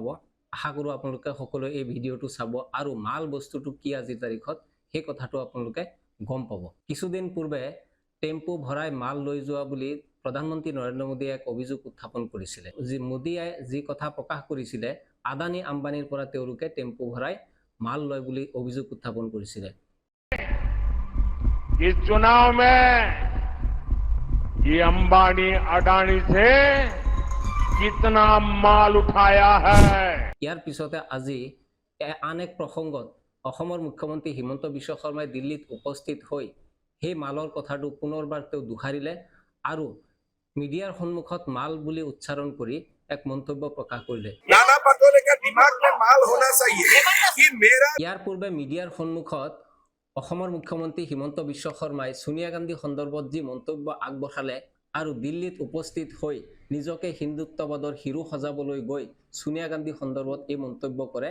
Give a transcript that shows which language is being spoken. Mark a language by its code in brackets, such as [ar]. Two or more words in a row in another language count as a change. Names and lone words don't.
[as] আশা কৰোঁ আপোনালোকে সকলোৱে এই ভিডিঅ'টো চাব আৰু মাল বস্তুটো কি আজিৰ তাৰিখত সেই কথাটো আপোনালোকে গম পাব। কিছুদিন পূৰ্বে টেম্পো ভৰাই মাল লৈ যোৱা বুলি প্ৰধানমন্ত্ৰী নৰেন্দ্ৰ মোদীয়ে এক অভিযোগ উত্থাপন কৰিছিলে। মোদীয়ে যি কথা প্ৰকাশ কৰিছিলে, আদানী আম্বানীৰ পৰা তেওঁলোকে টেম্পো ভৰাই মাল লয় বুলি অভিযোগ উত্থাপন কৰিছিলে। [hi] इस चुनाव में ये अंबानी अडानी से कितना माल उठाया है। [as] ইয়াৰ পিছতে আজি আন এক প্ৰসংগত অসমৰ মুখ্যমন্ত্ৰী হিমন্ত বিশ্ব শৰ্মাই দিল্লীত উপস্থিত হৈ সেই মালৰ কথাটো পুনৰবাৰ তেওঁ দোহাৰিলে আৰু মিডিয়াৰ সন্মুখত মাল বুলি উচ্চাৰণ কৰি এক মন্তব্য প্ৰকাশ কৰিলে। ইয়াৰ পূৰ্বে মিডিয়াৰ সন্মুখত অসমৰ মুখ্যমন্ত্ৰী হিমন্ত বিশ্ব শৰ্মাই সোনিয়া গান্ধী সন্দৰ্ভত যি মন্তব্য আগবঢ়ালে আৰু দিল্লীত উপস্থিত হৈ নিজকে হিন্দুত্ববাদৰ হিৰো সজাবলৈ গৈ সোনিয়া গান্ধী সন্দৰ্ভত এই মন্তব্য কৰে।